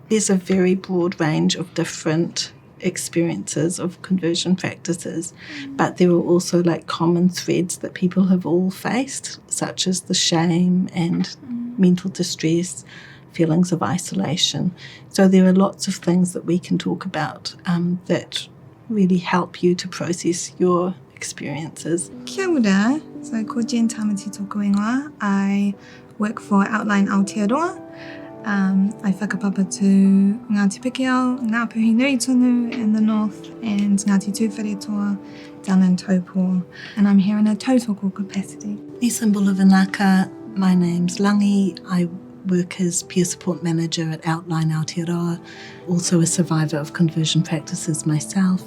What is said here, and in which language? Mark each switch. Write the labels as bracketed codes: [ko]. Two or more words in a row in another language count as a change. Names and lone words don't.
[en] There's a very broad range of different experiences of conversion practices, but there are also like common threads that people have all faced, such as the shame and mental distress, feelings of isolation. So there are lots of things that we can talk about that really help you to process your experiences. [mi] Kia ora. So, ko Jenn Tamati tōku ingoa. [en] I work for OutLine Aotearoa. I whakapapa to Ngāti Pikiao, Ngā Puhi Nui Tonu in the north, and Ngāti Tūwharetoa down in Taupō. And I'm here in a tautoko capacity. Symbol of Anaka, my name's Langi. I work as peer support manager at OutLine Aotearoa, also a survivor of conversion practices myself.